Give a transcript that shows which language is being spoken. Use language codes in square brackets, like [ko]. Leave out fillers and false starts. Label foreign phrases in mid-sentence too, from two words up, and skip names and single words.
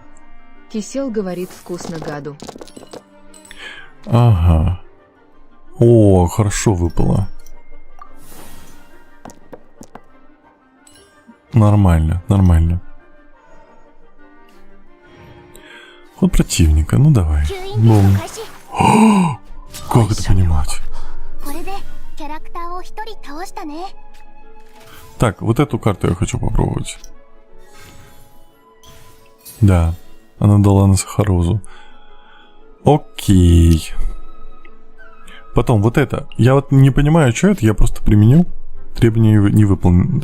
[ru] Кисел говорит, вкусно гаду. Ага. О, хорошо выпало. Нормально, нормально. Ход противника, ну давай. [ja] 吸引 [ru] Бум. [ja] の開始 [ru] Как это понимать? [ja] これでキャラクターを一人倒したね [ru] Так, вот эту карту я хочу попробовать. Да, она дала на Сахарозу. Окей. Потом вот это. Я вот не понимаю, что это, я просто применил. Требования не выполнены.